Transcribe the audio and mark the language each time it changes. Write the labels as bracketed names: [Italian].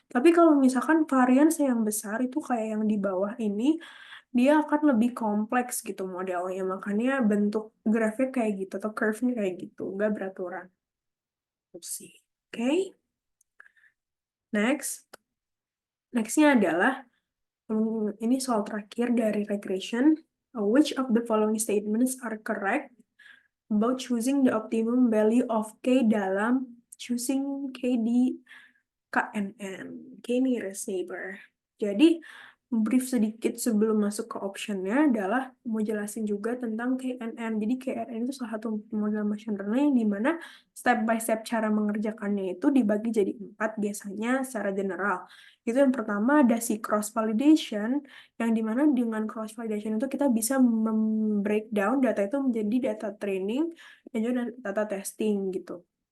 [Indonesian] Tapi kalau misalkan variance yang besar itu kayak yang di bawah ini, dia akan lebih kompleks gitu modelnya. Makanya bentuk grafiknya kayak gitu atau curve-nya kayak gitu, nggak beraturan. Sih. Oke, next. Nextnya adalah ini soal terakhir dari regression. [English] Which of the following statements are correct about choosing the optimum value of K [Indonesian] dalam [English] choosing K di KNN, K nearest neighbor. [Indonesian] Jadi, brief sedikit sebelum masuk ke optionnya adalah mau jelasin juga tentang KNN. Jadi, KNN itu salah satu model machine learning di mana [English] step by step [Indonesian] cara mengerjakannya itu dibagi jadi 4 biasanya secara general. Itu yang pertama ada si cross validation, yang dimana dengan cross validation itu kita bisa breakdown data itu menjadi data training dan juga data testing gitu.